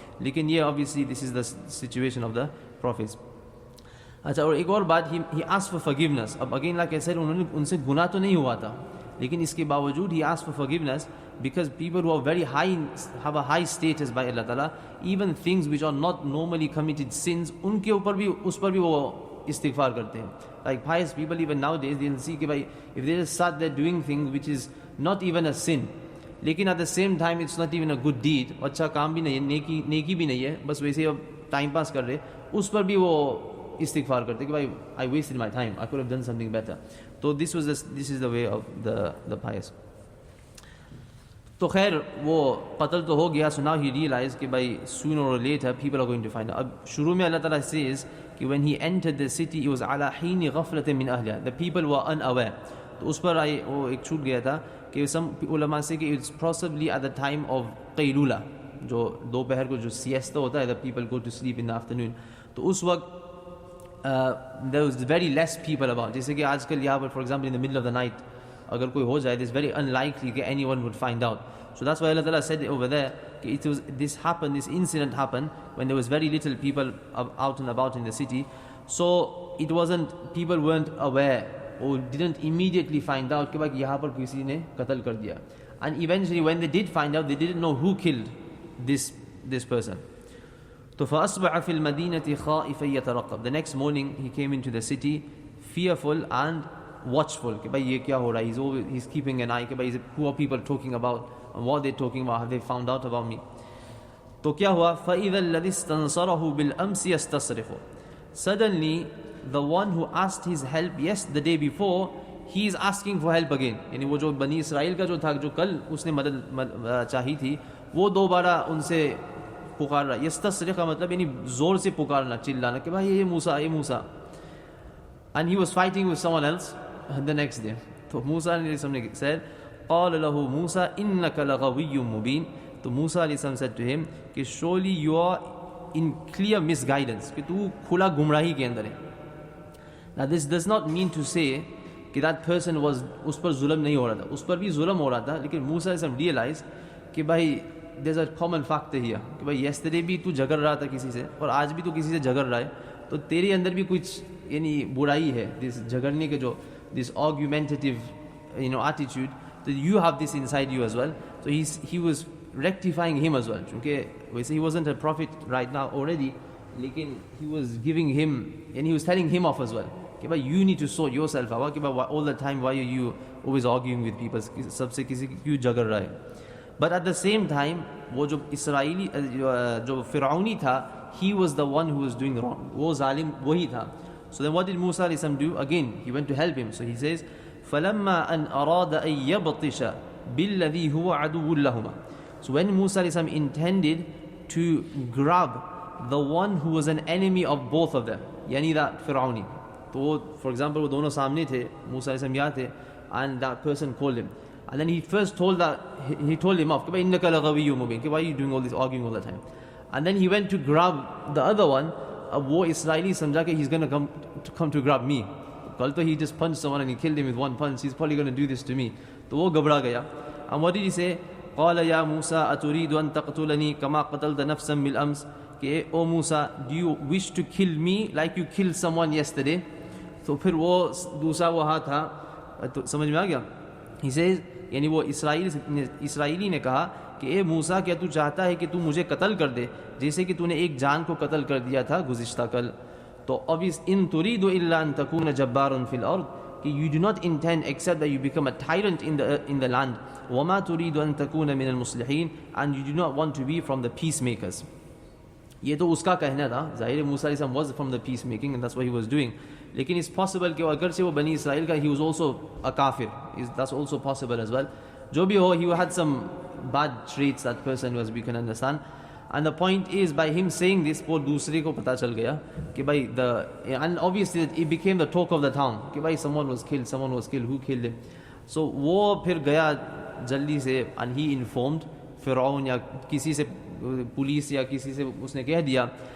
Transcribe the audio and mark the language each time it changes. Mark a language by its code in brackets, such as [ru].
[hi] लेकिन ये [en] obviously this is the situation of the prophets. [hi] अच्छा, और एक और बात, [en] he asked for forgiveness. [hi] अब again like I said, उन्होंने उनसे गुनाह तो नहीं हुआ था, लेकिन इसके बावजूद [en] he asked for forgiveness because people who are very high, have a high status by Allah Ta'ala, even things which are not normally committed sins, [hi] उनके ऊपर भी उस पर भी वो इस्तिगफार करते हैं. [en] Like pious people even nowadays, they'll see [hi] कि भाई [en] if they just start there doing things which is not even a sin, [hi] लेकिन [en] at the same time it's not even a good deed, [hi] अच्छा काम भी नहीं है, नेकी भी नहीं है, बस वैसे अब टाइम पास कर रहे, उस पर भी वो इस्तिगफार करते कि भाई [en] I wasted my time, I could have done something better. [hi] तो [en] This is the way of the pious. [hi] तो खैर वो कत्ल तो हो गया. [en] So now he realize कि भाई sooner और later people are going to find. [hi] अब शुरू में [en] Allah ताला says कि when he entered the city he was [ar] अला हीन गफलत मिन अहलिहा, [en] The people were unaware. [hi] तो उस पर वो एक छूट गया था कि सम उलमा से कि [en] it's possibly at the time of कैलूला, [hi] जो दोपहर को जो सिएस्ता होता है, [en] The people go to sleep in the afternoon. [hi] तो उस वक्त [en] There was very less people about. [hi] जैसे कि आजकल यहाँ पर [en] for example in the middle of the night [hi] अगर कोई हो जाए, [en] It's very unlikely कि anyone would find out. So that's why Allah Ta'ala said over there, this incident happened when there was very little people out and about in the city. So people weren't aware or didn't immediately find out [hi] कि यहाँ पर किसी ने कत्ल कर दिया. [en] And eventually when they did find out, they didn't know who killed this person. [ar] So فأصبح في المدينة خائفا يترقب. [en] The next morning he came into the city fearful and watchful [hi] कि भाई ये क्या हो रहा है. [en] He's keeping an eye कि भाई who are people talking about, and what they're talking about, have they found out about me. [hi] तो क्या हुआ, [ar] فإذا الذي استنصره بالأمس يستصرخ. [en] Suddenly the one who asked his help the day before, he is asking for help again. [hi] यानी वो जो बनी Israel का जो था, जो कल उसने मदद चाही थी, वो दोबारा उनसे पुकार रहा. यस्तस्रिख का मतलब यानी जोर से पुकारना, चिल्लाना कि भाई ये मूसा. [en] And he was fighting with someone else the next day. [hi] तो मूसा ने [ar] said قال له موسى إنك لغوي مبين. [hi] तो मूसा अलैहिस्सलाम said to him कि [en] surely you are in clear misguidance, [hi] कि तू खुला गुमराही के अंदर है. [en] Now this does not mean to say कि that person was, [hi] उस पर जुल्म नहीं हो रहा था, उस पर भी जुल्म हो रहा था, [en] लेकिन मूसा अलैहिस्सलाम realize कि भाई there's a common factor here कि भाई [hi] yesterday भी तू झगड़ रहा था किसी से और आज भी तू किसी से झगड़ रहा है, तो तेरे अंदर भी कुछ यानी बुराई है, [en] This झगड़ने के जो this argumentative attitude, so you have this inside you as well. So he was rectifying him as well. Okay, he wasn't a prophet right now already, lekin he was giving him and he was telling him off as well. Okay, but you need to sort yourself out. Okay, but all the time why are you always arguing with people? [hi] सबसे किसी क्यों झगड़ रहा है? [en] But at the same time, [hi] वो जो Israeli जो फिरौनी था, [en] he was the one who was doing wrong. [hi] वो जालिम वही था. [en] So then what did Musa alayhi salam do? Again, he went to help him. [ar] So he says, فَلَمَّا أَنْ أَرَادَ أَنْ يَبْطِشَ بِالَّذِي هُوَ عَدُوٌّ لَهُمَا. [en] So when Musa alayhi salam intended to grab the one who was an enemy of both of them, yani that Fir'auni. So for example, [hi] वो दोनों सामने थे, [en] Musa alayhi salam यहाँ थे, and that person called him. And then he first told him off, [ar] إِنَّكَ لَغَوِيٌّ مُبِينٌ. [en] Why are you doing all this arguing all the time? And then he went to grab the other one. [hi] अब वो Israeli समझा कि [en] he's going to come to grab me. कल तो he just punched someone and he killed him with one punch. He's probably going to do this to me. [hi] तो वो घबरा गया. [en] And what did he say? [ar] قال يا موسى أتريد أن تقتلني كما قتلت نفسا بالأمس. [hi] कि ओ मूसा, [en] do you wish to kill me like you killed someone yesterday? [hi] तो फिर वो दूसरा वो हाथ था, तो समझ में आ गया? He says, यानी वो इसराइली ने कहा कि ए मूसा, क्या तू चाहता है कि तू मुझे कत्ल कर दे जैसे कि तूने एक जान को कत्ल कर दिया था गुज़िश्ता कल? [ar] तो अब इस इन तुरीदु इल्ला अन तकून जब्बारन फिल अर्द, [en] कि you do not intend except that you become a tyrant in the land. [ar] वमा तुरीदु अन तकून मिनल मुस्लिहीन, [en] and you do not want to be from the peacemakers. [hi] ये तो उसका कहना था. ज़ाहिर मूसा अलैहिस्सलाम [en] was from the peacemaking and that's what he was doing. लेकिन it's possible [hi] कि अगर से वो बनी इसराइल का, [en] he was also a kafir. That's also possible as well. [hi] जो भी हो, [en] he had some bad traits, that person was, we can understand. And the point is, by him saying this, [hi] वो दूसरे को पता चल गया कि भाई, [en] and obviously it became the talk of the town कि भाई someone was killed, who killed him? [hi] So वो फिर गया जल्दी से, [en] and he informed [hi] फिरौन या किसी से, पुलिस या किसी से उसने कह दिया.